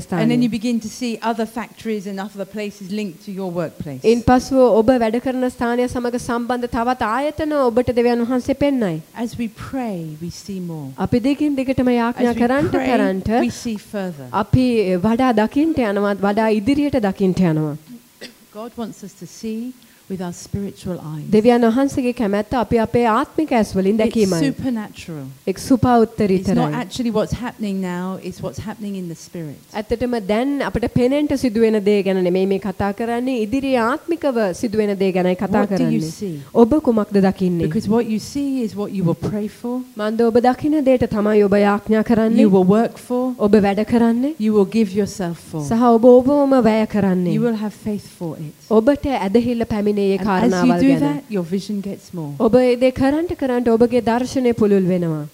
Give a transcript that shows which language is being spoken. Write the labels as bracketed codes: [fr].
[si] ස්ථානයේ. ඉන් පස්ව ඔබ වැඩ කරන ස්ථානය සමග සම්බන්ධ තවත් ආයතන ඔබට දෙවියන් වහන්සේ පෙන්වයි. [en] As we pray we see more [si] අපි දෙකින් දෙකටම යාඥා කරන්ට [en] we see further [si] අපි වඩා දකින්ට යනවා වඩා ඉදිරියට දකින්ට යනවා [en] God wants us to see with our spiritual eyes [si] දෙවියන් වහන්සේගේ කැමැත්ත අපි අපේ ආත්මික ඇස් වලින් දැකීමයි [en] it's supernatural [si] එක් සුපෞත්තරිතරයි [en] it's not actually what's happening now it's what's happening in the spirit [si] ඇත්තටම දැන් අපිට පේනෙන්ට සිදුවෙන දේ ගැන නෙමෙයි මේ කතා කරන්නේ ඉදිරි ආත්මිකව සිදුවෙන දේ ගැනයි කතා කරන්නේ ඔබ කුමක්ද දකින්නේ [en] because what you see is what you will pray for [si] මන්ද ඔබ දකින දේට තමයි ඔබ යාඥා කරන්නේ [en] you will work for [si] ඔබ වැඩ කරන්නේ [en] you will give yourself for [si] සහ ඔබ ඔබම වැය කරන්නේ [en] you will have faith for it [si] ඔබට ඇදහිල්ල [en] And as you do that, your vision gets more. [si] ඔබ ඒ කරන්ට ඔබගේ දර්ශනය පුළුල් වෙනවා.